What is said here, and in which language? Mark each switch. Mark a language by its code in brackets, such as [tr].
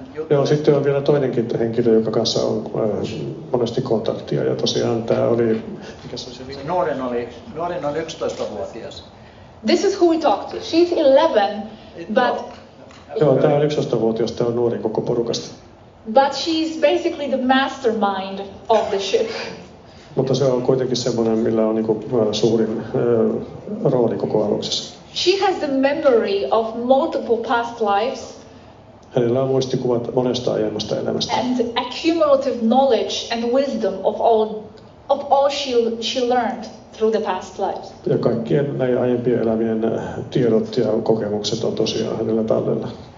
[fi] Joo, sitten on vielä toinenkin henkilö, joka kanssa on monesti kontaktia, ja tosiaan tämä oli... Mikä se oli? Nuoren oli 11-vuotias. [en] This is who we talk to. She's 11, but... [fi] Joo, tämä on 11-vuotias, tämä on nuori koko porukasta. [en] But she's basically the mastermind of the ship. [fi] Mutta se on kuitenkin semmoinen, millä on niinku suurin rooli koko aluksessa. [en] She has the memory of multiple past lives. [fi] Hänellä on muistikuvat monesta aiemmasta elämästä. [en] And accumulative knowledge and wisdom of all she learned through the past lives. [fi] Ja kaikkien näiden aiempien elämien tiedot ja kokemukset on tosiaan hänellä tallella.